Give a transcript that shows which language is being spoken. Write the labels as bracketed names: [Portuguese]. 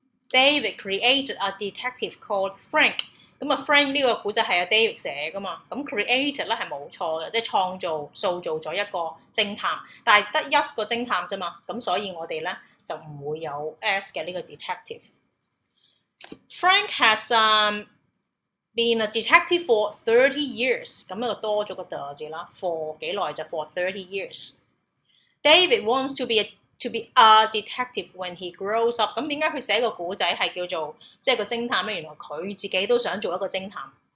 [English] David created a detective called Frank。 [Cantonese] 咁Frank 呢個古仔係David 寫噶嘛，咁 created 咧係冇錯嘅，即係創造、塑造咗一個偵探，但係得一個偵探啫嘛，咁所以我哋咧就唔會有 s 嘅呢個 detective。 [English] Frank has been a detective for 30 years。 [Cantonese] 咁呢個多咗個 the 字啦 ，for 幾耐就 [English] for 30 years。 David wants to be a detective when he grows up。 [Cantonese] 咁點解佢寫個古仔係叫做即係個偵探咧？原來佢自己都想做一個偵探。